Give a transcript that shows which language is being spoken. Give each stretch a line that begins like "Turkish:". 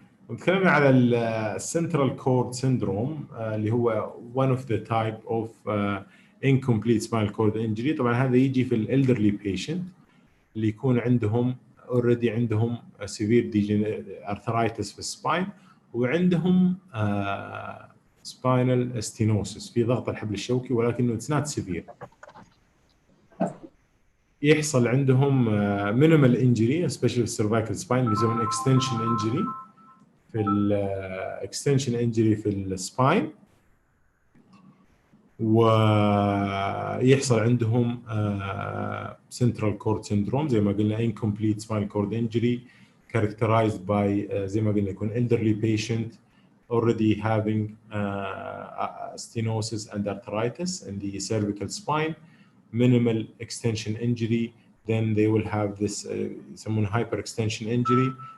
Arabic: نتكلم على السنترال كورد
English: syndrome اللي هو one of the type of incomplete spinal cord injury.
Arabic: طبعا هذا يجي في الالدرلي patient اللي يكون عندهم already عندهم severe arthritis في السباين وعندهم spinal stenosis في ضغط الحبل الشوكي ولكنه
English: it's not severe.
Arabic: يحصل عندهم minimal injury especially في cervical spine اللي يسمون extension injury في extension injury في السباين، ويحصل عندهم
English: central cord syndrome زي ما قلنا incomplete spinal cord injury characterized by زي ما قلنا يكون elderly patient already having stenosis and arthritis in the cervical spine, minimal extension injury, then they will have this
Arabic: يسمونه
English: hyperextension injury